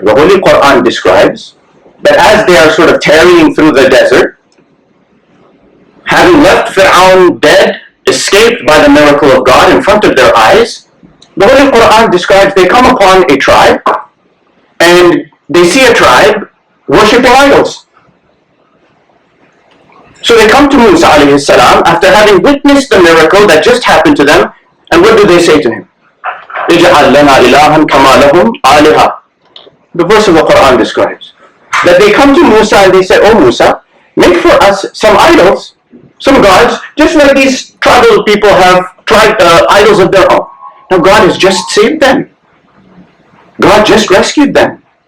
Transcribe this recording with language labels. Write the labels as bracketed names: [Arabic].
[English] The Holy Quran describes that as they are sort of tarrying through the desert, having left Fir'aun dead, escaped by the miracle of God in front of their eyes, the Holy Quran describes they come upon a tribe and they see a tribe worshipping idols. So they come to Musa alayhi salam after having witnessed the miracle that just happened to them, and what do they say to him? [Arabic] اجعل لنا إلها كما لهم آلهة. [English] The verse of the Quran describes that they come to Musa and they say, "Oh Musa, make for us some idols, some gods, just like these tribal people have idols of their own." Now God has just saved them. God just rescued them.